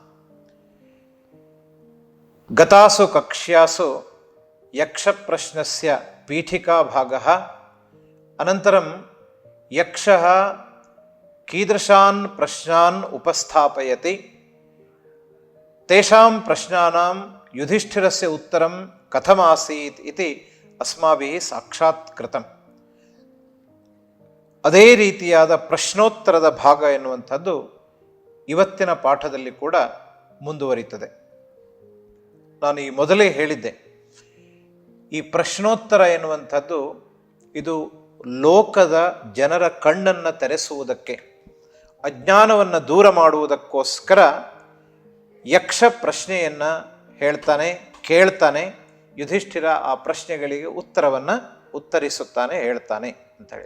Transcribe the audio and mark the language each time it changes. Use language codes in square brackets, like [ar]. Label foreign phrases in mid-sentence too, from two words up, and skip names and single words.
[sa] ಗತಾಸು ಕಕ್ಷ್ಯಾಸು ಯಕ್ಷಪ್ರಶ್ನಸ್ಯ ಪೀಠಿಕಾ ಭಾಗಃ ಅನಂತರಂ ಯಕ್ಷಃ ಕೀದೃಶಾನ್ ಪ್ರಶ್ನಾನ್ ಉಪಸ್ಥಾಪಯತಿ ತೇಷಾಂ ಪ್ರಶ್ನಾನಾಂ ಯುಧಿಷ್ಠಿರಸ್ಯ ಉತ್ತರಂ ಕಥಮಾಸೀತ್ ಇತಿ ಅಸ್ಮಾಭಿಃ ಸಾಕ್ಷಾತ್ಕೃತಂ. [kn] ಅದೇ ರೀತಿಯಾದ ಪ್ರಶ್ನೋತ್ತರದ ಭಾಗ ಎನ್ನುವಂಥದ್ದು ಇವತ್ತಿನ ಪಾಠದಲ್ಲಿ ಕೂಡ ಮುಂದುವರಿಯುತ್ತದೆ. ನಾನು ಈ ಮೊದಲೇ ಹೇಳಿದ್ದೆ, ಈ ಪ್ರಶ್ನೋತ್ತರ ಎನ್ನುವಂಥದ್ದು ಇದು ಲೋಕದ ಜನರ ಕಣ್ಣನ್ನು ತೆರೆಸುವುದಕ್ಕೆ, ಅಜ್ಞಾನವನ್ನು ದೂರ ಮಾಡುವುದಕ್ಕೋಸ್ಕರ ಯಕ್ಷ ಪ್ರಶ್ನೆಯನ್ನು ಕೇಳ್ತಾನೆ, ಯುಧಿಷ್ಠಿರ ಆ ಪ್ರಶ್ನೆಗಳಿಗೆ ಉತ್ತರವನ್ನು ಉತ್ತರಿಸುತ್ತಾನೆ, ಹೇಳ್ತಾನೆ ಅಂತೇಳಿ.